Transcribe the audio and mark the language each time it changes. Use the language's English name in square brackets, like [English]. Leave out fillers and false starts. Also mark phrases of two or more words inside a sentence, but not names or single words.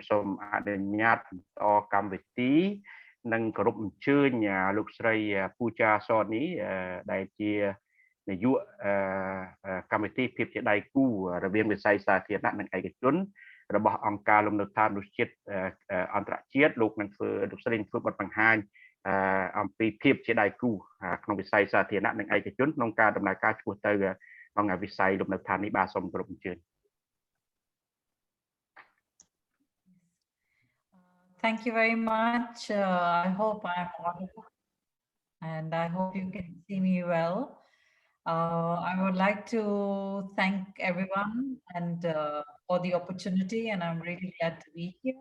[Khmer] សូមអនុញ្ញាតបន្តកម្មវិធីនិងគោរពអញ្ជើញលោកស្រីពូចាសនីដែលជានាយកកម្មវិធីភាពជាដៃគូរវាងវិស័យសាធារណៈនិងឯកជនរបស់អង្គការលំនៅឋានមនុស្សជាតិអន្តរជាតិលោកស្រីនឹងធ្វើបទបង្ហាញអំពីភាពជាដៃគូក្នុងវិស័យសាធារណៈនិងឯកជនក្នុងការដំណើរការឆ្ពោះទៅក្នុងវិស័យលំនៅឋាននេះបាទសូមគោរពអញ្ជើញ [English] Thank you very much. I hope I'm audible and I hope you can see me well. I would like to thank everyone and for the opportunity, and I'm really glad to be here.